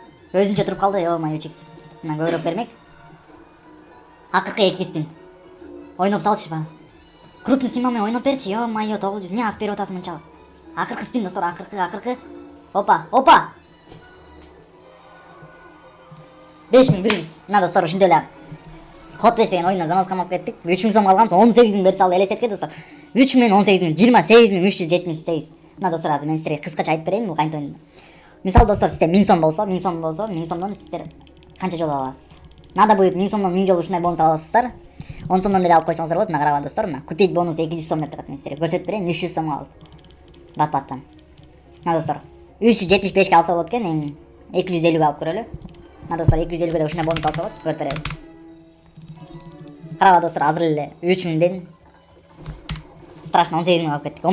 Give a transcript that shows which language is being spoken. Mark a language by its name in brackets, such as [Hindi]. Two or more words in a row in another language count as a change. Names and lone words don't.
[Kyrgyz] Өзүнчө туруп калды, ой 3x. Мына көбүрөөк бермек. Акыркы 2 спин. Ойноп салчы бана. Крупный символмен ойноп берчи, ё-моё, 900. Эмне аз берип атасың мынчалык? Акыркы спин достор, акыркы. Опа. 5100. Мына достор, ушинтип эле Hot Wheels деген oyundan zanos камап кеттик. 3000 сом алганбыз, 18000 берип салды элестетке достор. 3000 18000 28378. Мына достор, азыр мен силерге кыскача айтып берейин бул кантип ойнойт. Мисалы достор, сизде 1000 сом болсо, 1000 сомдон сиздер канча жолу ала аласыз? [Russian] Надо будет [Kyrgyz] 1000 сомдон 1000 жолу ушундай бонус ала аласыздар. 10 сомдон деле алып койсоңуздар болот. Мына карагыла достор, мына [Russian] купить бонус [Kyrgyz] 200 сом деп турат. Мен силерге көрсөтүп берейин, 300 сомго алып. Бат-баттан. Мына достор, 375 алса болот экен, 250 алып көрөлү. Мына достор, 250 де ушундай бонус алса болот, көрүп беребиз. Карагыла достор, азыр эле 3000ден страшно 18000 алып кеттик.